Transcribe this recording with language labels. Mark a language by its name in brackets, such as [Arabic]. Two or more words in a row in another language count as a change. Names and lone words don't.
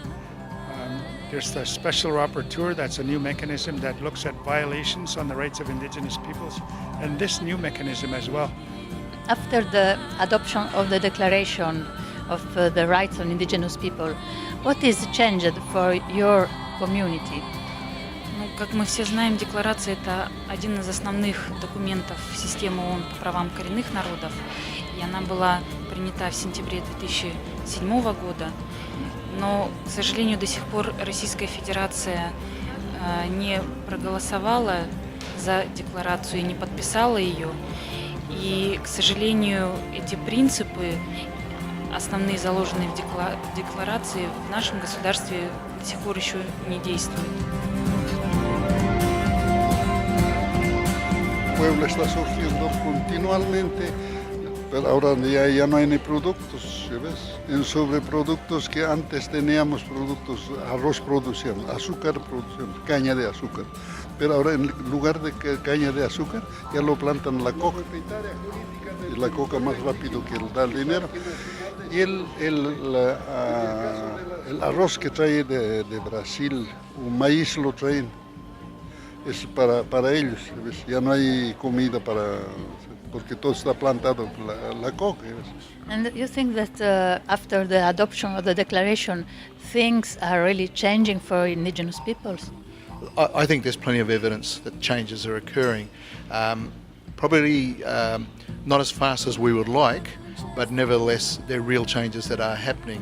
[English] There's the special rapporteur, that's a new mechanism that looks at violations on the rights of indigenous peoples, and this new mechanism as well. After the adoption of the Declaration of the Rights of Indigenous People, what is changed for your community? [Russian] Ну, как мы все знаем, Декларация – это один из основных документов системы ООН по правам коренных народов, и она была принята в сентябре 2007 года. Но, к сожалению, до сих пор Российская Федерация не проголосовала за декларацию и не подписала ее. И, к сожалению, эти принципы, основные заложенные в декларации, в нашем государстве до сих пор еще не действуют. [Spanish] Pueblo está surgiendo continuamente, pero ahora ya no hay ni productos, ¿ves? En sobreproductos que antes teníamos productos, arroz producíamos, azúcar producíamos, caña de azúcar. pero ahora en lugar de caña de azúcar ya lo plantan la coca. Y la coca más rápido que da el dinero. Y el arroz que trae de Brasil, un maíz lo traen, es para ellos, ¿ves? Ya no hay comida porque todo está plantado, la coca. ¿Ves? [English] And you think that after the adoption of the declaration, things are really changing for indigenous peoples? I think there's plenty of evidence that changes are occurring. Probably not as fast as we would like, but nevertheless, there are real changes that are happening.